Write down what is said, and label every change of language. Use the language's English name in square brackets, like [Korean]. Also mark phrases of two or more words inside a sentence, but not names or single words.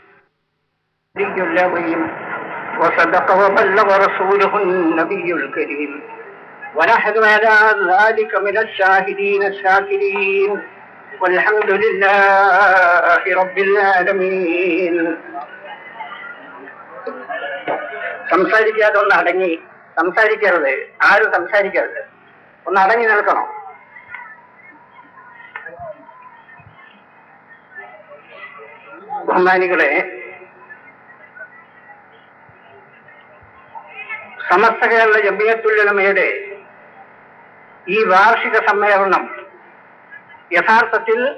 [Arabic] وصدق وبلغ رسوله النبي الكريم. ونحن على ذلك من الشاهدين الشاكرين. والحمد لله رب العالمين. [Malayalam] സംസാരിക്കാതെ ഒന്ന് അടങ്ങി സംസാരിക്കരുത്. ആരും സംസാരിക്കരുത്. ഒന്ന് അടങ്ങി നിൽക്കണം. ബഹുമാനികളെ, സമസ്ത കേരള ജംഇയ്യത്തുൽ ഉലമയുടെ ഈ വാർഷിക സമ്മേളനം യഥാർത്ഥത്തിൽ